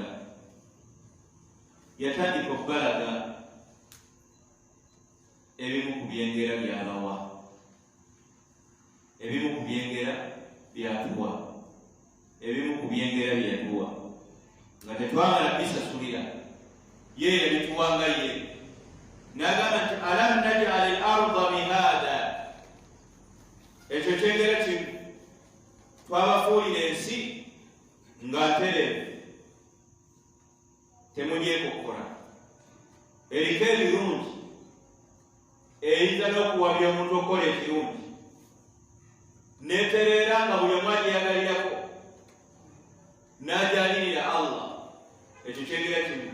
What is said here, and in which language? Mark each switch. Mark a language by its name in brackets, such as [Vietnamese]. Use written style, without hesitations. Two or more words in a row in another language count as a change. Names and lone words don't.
[Ganda] Yatandika okubalaga ebimu ku byengera byabawa, ebimu ku byengera byatuwa, ebimu ku byengera byatuwa nga tetwamala bisasulira, ye yabituwanga ye. N'agamba nti [Arabic] alam naj'al al-arda mihada, [Ganda] ekyo kyengera kimu, twabafuulira ensi nga ntereevu, temugyekokkola, eriko ebirungi, eyinza n'okuwabya omuntu okola ekirungi, netereera nga buli omu agyeyagalirako n'ajalirira Allah, ekyo kyengera kimu.